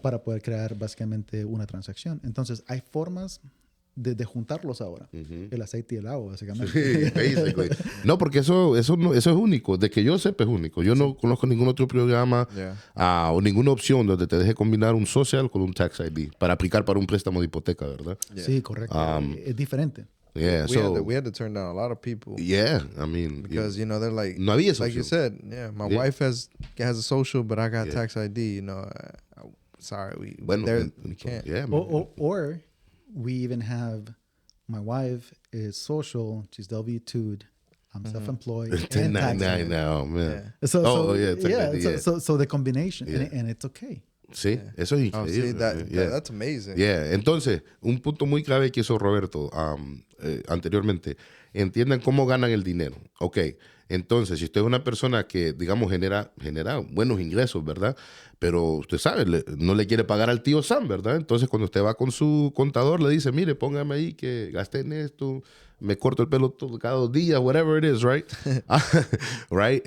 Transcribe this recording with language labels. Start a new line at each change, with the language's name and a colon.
Spanish: Para poder crear básicamente una transacción. Entonces, hay formas de juntarlos ahora. El aceite y el agua, básicamente. Sí, basically. No, porque eso es único. De que yo sepa es único. Yo no conozco ningún otro programa o ninguna opción donde te deje combinar un social con un Tax ID para aplicar para un préstamo de hipoteca, ¿verdad? Sí, correcto. Es diferente.
English: Yeah, we had to turn down a lot of people. Yeah, I mean, because they're like,
Spanish: no había esa
English: like you
Spanish: opción.
English: said, my wife has a social, but I got Tax ID. Sorry, we can't. Yeah, or we even have my wife is social, she's W2'd, I'm self-employed. 1099 now, man. Yeah. So the combination, and it's okay.
Spanish: Sí, eso es increíble.
English: That's amazing. Yeah.
Spanish: Entonces, un punto muy clave que hizo Roberto anteriormente, entiendan cómo ganan el dinero. Ok, entonces, si usted es una persona que, digamos, genera buenos ingresos, ¿verdad? Pero usted sabe, no le quiere pagar al tío Sam, ¿verdad? Entonces, cuando usted va con su contador, le dice, mire, póngame ahí que gasté en esto, me corto el pelo cada 2 días,
English: whatever it is, right?
Spanish: Right?